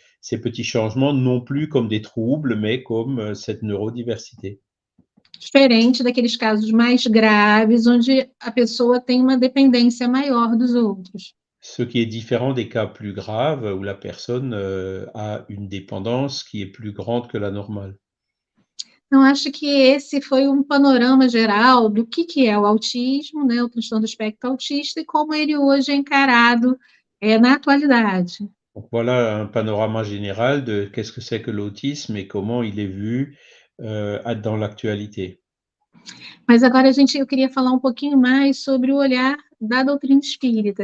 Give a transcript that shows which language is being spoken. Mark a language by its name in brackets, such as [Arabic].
[French] ces petits changements non plus comme des troubles, mais comme cette neurodiversité. [Portuguese] Diferente daqueles casos mais graves, onde a pessoa tem uma dependência maior dos outros. [French] Ce qui est différent des cas plus graves où la personne a une dépendance qui est plus grande que la normale. [Portuguese] Então, acho que esse foi um panorama geral do que é o autismo, né, o transtorno do espectro autista, e como ele hoje é encarado na atualidade. [French] Donc voilà un panorama général de qu'est-ce que c'est que l'autisme et comment il est vu dans l'actualité. [Portuguese] Mas agora eu queria falar um pouquinho mais sobre o olhar da doutrina espírita.